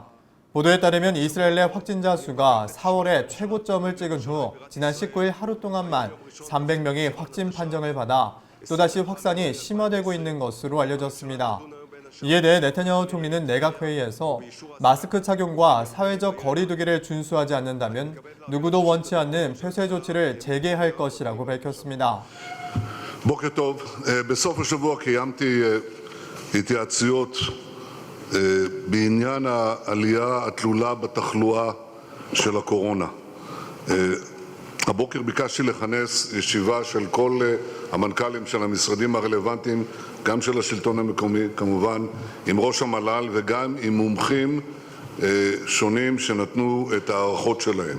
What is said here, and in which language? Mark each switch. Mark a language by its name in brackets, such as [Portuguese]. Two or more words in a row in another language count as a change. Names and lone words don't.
[Korean] 보도에 따르면 이스라엘 내 확진자 수가 4월에 최고점을 찍은 후 지난 19일 하루 동안만 300명이 확진 판정을 받아 또다시 확산이 심화되고 있는 것으로 알려졌습니다. 이에 대해 네타냐후 총리는 내각회의에서 마스크 착용과 사회적 거리 두기를 준수하지 않는다면 누구도 원치 않는 폐쇄 조치를 재개할 것이라고 밝혔습니다. [Hebrew] בוקר טוב. בסוף השבוע קיימתי התייעצויות בעניין העלייה התלולה בתחלואה של הקורונה. הבוקר ביקשתי לכנס ישיבה של כל המנכ"לים של המשרדים הרלוונטיים, גם של השלטון המקומי, כמובן, עם ראש המל"ל וגם עם מומחים שונים שנתנו את הערכות שלהם.